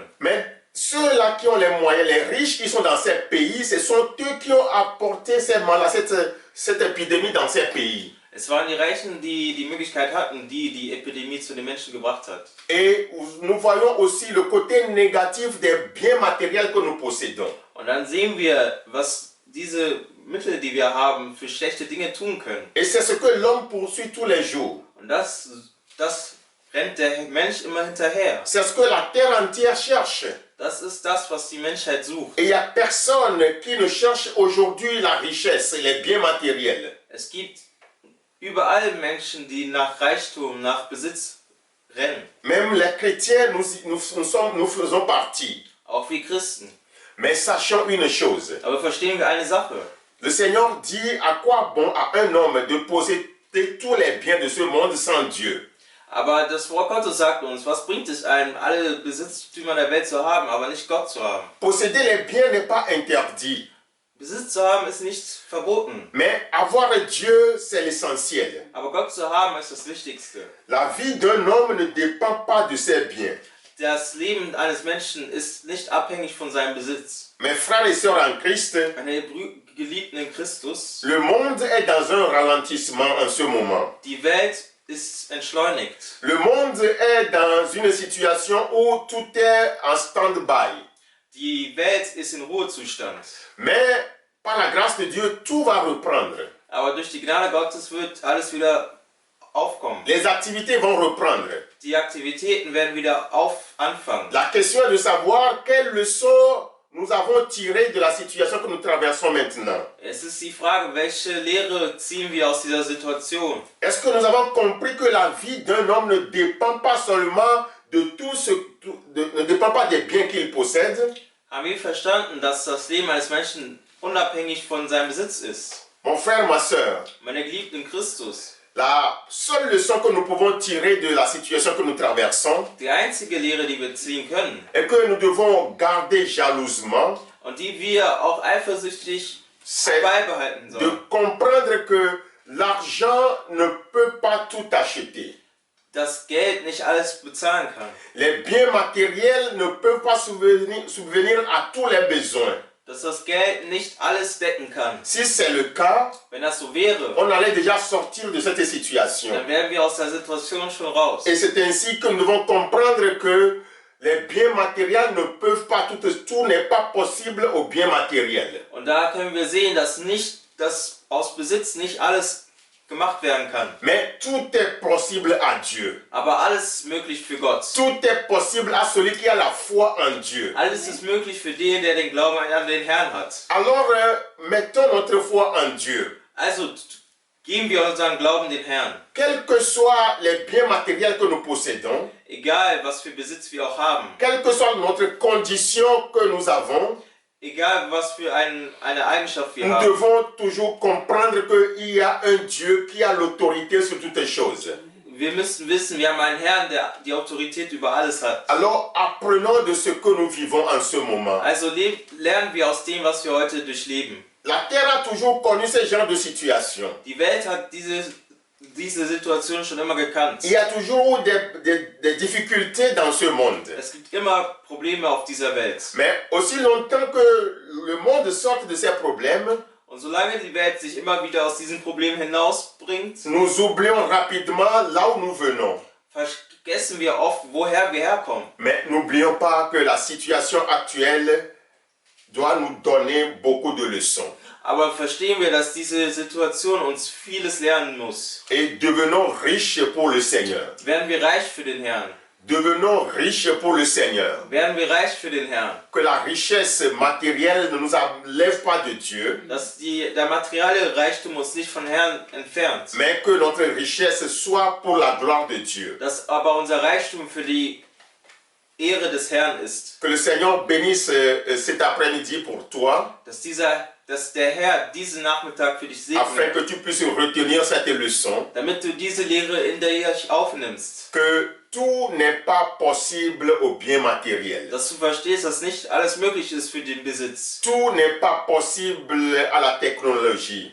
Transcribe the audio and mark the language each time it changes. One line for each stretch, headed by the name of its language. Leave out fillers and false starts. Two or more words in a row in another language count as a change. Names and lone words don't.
French: Mais ceux-là qui ont les moyens, les riches qui sont dans ces pays, ce sont eux qui ont apporté cette épidémie dans ces pays.
German: Es waren die Reichen, die die Möglichkeit hatten, die Epidemie zu den Menschen gebracht hat.
French: Et nous voyons aussi le côté négatif des biens matériels que nous possédons.
German: Und dann sehen wir, was diese Mittel, die wir haben, für schlechte Dinge tun können.
French: Et c'est ce que l'homme poursuit tous les jours.
German: Und das rennt der Mensch immer hinterher.
French: C'est ce que la terre entière cherche.
German: Das ist das, was die Menschheit sucht.
French: Et il n'y a personne qui ne cherche aujourd'hui la richesse et les biens matériels.
German: Es gibt überall Menschen, die nach Reichtum, nach Besitz rennen.
French: Même les chrétiens, nous faisons partie.
German: Auch wir Christen.
French: Mais sachons une chose.
German: Aber verstehen wir eine Sache.
French: Le Seigneur dit à quoi bon à un homme de posséder tous les biens de ce monde sans Dieu.
German: Aber das Wort Gottes sagt uns, was bringt es einem, alle Besitztümer der Welt zu haben, aber nicht Gott zu haben?
French: Posséder les biens n'est pas interdit.
German: Besitz zu haben ist nicht verboten.
French: Mais avoir Dieu, c'est l'essentiel.
German: Aber Gott zu haben ist das Wichtigste.
French: La vie d'un homme ne dépend pas de ses biens.
German: Das Leben eines Menschen ist nicht abhängig von seinem Besitz.
French: Mes frères et sœurs en Christ,
German: Meine Geliebten in Christus,
French: le monde est dans un ralentissement en ce moment.
German: die Welt ist entschleunigt.
French: Le monde est dans une situation où tout est en stand-by.
German: Die Welt ist in Ruhezustand.
French: Mais par la grâce de Dieu, tout va reprendre.
German: Aber durch die Gnade Gottes wird alles wieder aufkommen.
French: Les activités vont reprendre.
German: Die Aktivitäten werden wieder anfangen.
French: La question est de savoir quelle leçon nous avons tiré de la situation que nous traversons maintenant.
German: Es ist die Frage, welche Lehre ziehen wir aus dieser Situation?
French: Est-ce que nous avons compris que la vie d'un homme ne dépend pas seulement de ne dépend pas des biens qu'il possède?
German: Haben wir verstanden, dass das Leben eines Menschen unabhängig von seinem Besitz ist?
French: Mon frère, ma sœur,
German: Meine Geliebten in Christus,
French: la seule leçon que nous pouvons tirer de la situation que nous traversons
German: die einzige Lehre, die wir ziehen können
French: est que nous devons garder jalousement,
German: und die wir auch eifersüchtig
French: c'est
German: beibehalten
French: de
German: sollen,
French: comprendre que l'argent ne peut pas tout acheter.
German: dass Geld nicht alles bezahlen kann.
French: Les biens matériels ne peuvent pas subvenir à tous les besoins.
German: Dass das Geld nicht alles decken kann.
French: Si c'est le cas,
German: Wenn das so wäre,
French: on allait déjà sortir de cette situation.
German: dann wären wir aus der Situation schon raus.
French: Et c'est ainsi que nous devons comprendre que les biens matériels ne peuvent pas, tout n'est pas possible aux biens matériels.
German: Und da können wir sehen, dass aus Besitz nicht alles gemacht werden kann.
French: Mais tout est possible à Dieu.
German: Aber alles ist möglich für Gott.
French: Tout est possible à celui qui a la foi en Dieu.
German: Alles ist möglich für den, der den Glauben an den Herrn hat.
French: Alors, mettons notre foi en Dieu.
German: Also geben wir unseren Glauben den Herrn.
French: Quels que soient les biens matériels que nous possédons,
German: Egal, was für Besitz wir auch haben.
French: quelle que soit notre condition que nous avons,
German: Egal, was für eine Eigenschaft wir
French: nous
German: haben.
French: devons toujours comprendre qu'il y a un Dieu qui a l'autorité sur toutes les choses.
German: Wir müssen wissen, wir haben einen Herrn, der die Autorität über alles hat.
French: Alors apprenons de ce que nous vivons en ce moment.
German: Also lernen wir aus dem, was wir heute durchleben.
French: La terre a toujours connu ce genre de situation.
German: Die Welt hat diese Situation schon immer gekannt.
French: Il y a toujours des difficultés dans ce monde.
German: Es gibt immer Probleme auf dieser Welt.
French: Mais aussi longtemps que le monde sorte de ces problèmes,
German: Und solange die Welt sich immer wieder aus diesen Problemen hinausbringt,
French: nous oublions rapidement là où nous venons.
German: vergessen wir oft, woher wir herkommen.
French: Mais n'oublions pas que la situation actuelle doit nous donner beaucoup de leçons.
German: Aber verstehen wir, dass diese Situation uns vieles lernen muss.
French: Et devenons riches pour le Seigneur.
German: Werden wir reich für den Herrn?
French: Devenons riches pour le Seigneur.
German: Werden wir reich für den Herrn?
French: Que la richesse matérielle ne nous enlève pas de Dieu,
German: Dass der materielle Reichtum uns nicht von Herrn entfernt.
French: mais que notre richesse soit pour la gloire de Dieu.
German: Dass aber unser Reichtum für die Ehre des Herrn ist.
French: Que le Seigneur bénisse cet après-midi pour toi,
German: Dass der Herr diesen Nachmittag für dich
French: afin
German: segnet,
French: que tu puisses retenir cette leçon,
German: damit du diese Lehre in dir aufnimmst.
French: que tout n'est pas possible au bien matériel.
German: Dass du verstehst, dass nicht alles möglich ist für den Besitz.
French: Tout n'est pas possible à la technologie,